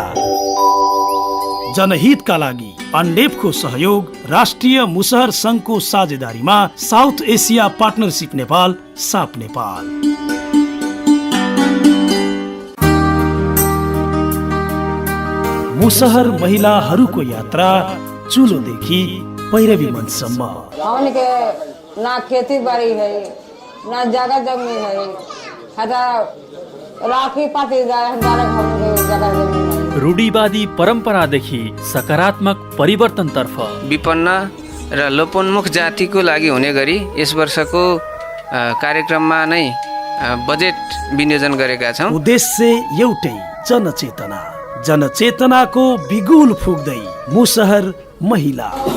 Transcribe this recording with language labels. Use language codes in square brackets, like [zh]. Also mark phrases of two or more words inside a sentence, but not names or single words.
[ne] जनहितका लागि अन्डेपको सहयोग राष्ट्रिय मुसहर संघको साझेदारीमा साउथ एसिया पार्टनरशिप नेपाल साप नेपाल। मुसहर महिलाहरूको यात्रा चुलोदेखि पैरवी मञ्चसम्म। [hi] ना खेती बाड़ी है ना जगह जमीन है, राखी पाती जगह जमीन है। [ne] रूढिवादी परम्परादेखि सकारात्मक परिवर्तनतर्फ विपन्न र लोपोन्मुख जातिको लागि हुने गरी यस वर्षको कार्यक्रममा नै बजेट विनियोजन गरेका छौँ। उद्देश्य एउटै, जनचेतना। जनचेतनाको बिगुल फुक्दै मुसहर महिला।